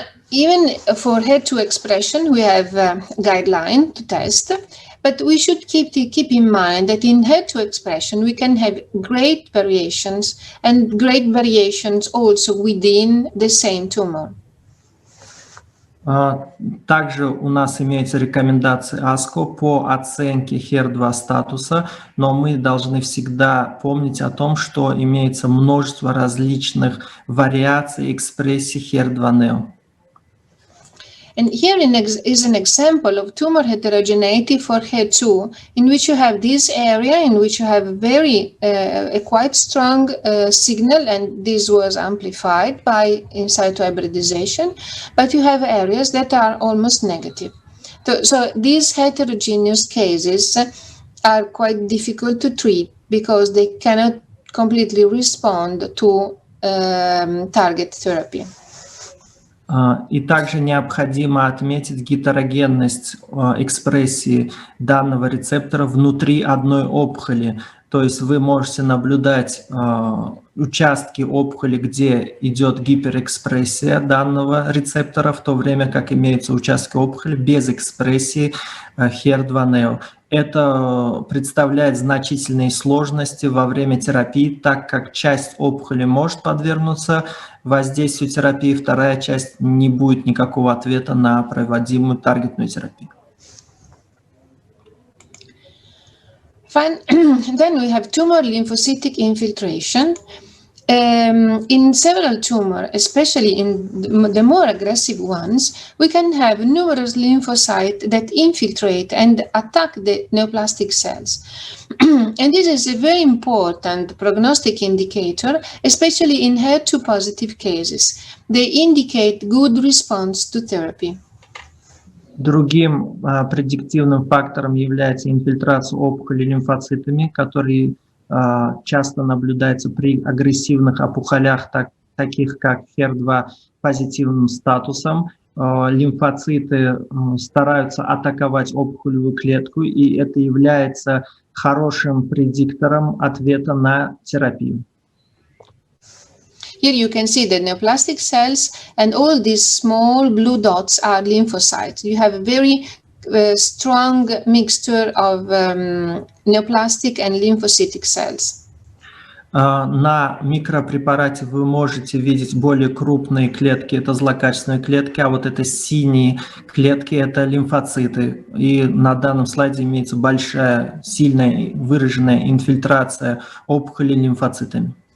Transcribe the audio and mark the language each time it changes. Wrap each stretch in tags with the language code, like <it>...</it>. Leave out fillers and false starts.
<en>Even for HER2 expression, we have a guideline to test, but we should keep in mind that in HER2 expression, we can have great variations and great variations also within the same tumor.</en> <ru>Также у нас имеются рекомендации АСКО по оценке HER2 статуса, но мы должны всегда помнить о том, что имеется множество различных вариаций экспрессии HER2-neo.</ru> <en>And here is an example of tumor heterogeneity for HER2, in which you have this area in which you have a quite strong signal, and this was amplified by in situ hybridization, but you have areas that are almost negative. So these heterogeneous cases are quite difficult to treat because they cannot completely respond to target therapy.</en> <ru>И также необходимо отметить гетерогенность экспрессии данного рецептора внутри одной опухоли. То есть вы можете наблюдать участки опухоли, где идет гиперэкспрессия данного рецептора, в то время как имеются участки опухоли без экспрессии HER2-neo. Это представляет значительные сложности во время терапии, так как часть опухоли может подвергнуться воздействию терапии, вторая часть не будет никакого ответа на проводимую таргетную терапию.</ru> <en>Fine. Then we have tumor lymphocytic infiltration. In several tumors, especially in the more aggressive ones, we can have numerous lymphocytes that infiltrate and attack the neoplastic cells. And this is a very important prognostic indicator, especially in HER2 positive cases. They indicate good response to therapy.</en> <ru>Другим предиктивным фактором является инфильтрация опухоли лимфоцитами, которые часто наблюдается при агрессивных опухолях, таких как HER2 позитивным статусом. Лимфоциты стараются атаковать опухолевую клетку, и это является хорошим предиктором ответа на терапию.</ru> <en>Here you can see the neoplastic cells, and all these small blue dots are lymphocytes. You have a very strong mixture of neoplastic and lymphocytic cells.</en> <ru>На микропрепарате вы можете видеть более крупные клетки, это злокачественные клетки, а вот это синие клетки, это лимфоциты. И на данном слайде имеется большая, сильная, выраженная инфильтрация опухоли лимфоцитами.</ru>